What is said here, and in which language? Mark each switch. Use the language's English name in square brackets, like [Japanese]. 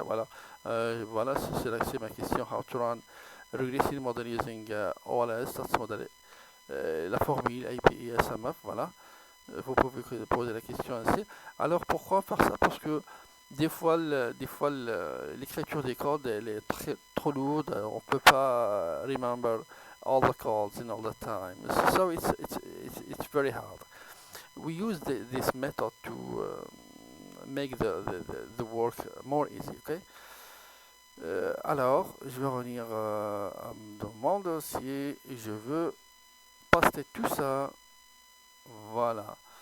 [French] Voilà, voilà, c'est ma question. [English] How to run regressive model using OLS, stats model, [French] la formule [English] API SMF. [French] Voilà, vous pouvez poser la question ainsi. Alors pourquoi faire ça? Parce que des fois l'écriture des codes elle est trop lourde, on ne peut pas [English] remember all the codes in all the time. So it's very hard. We use this method to make the work more easy. Okay? [French] Alors, je vais revenir dans mon dossier et je veux paster tout ça. Voilà.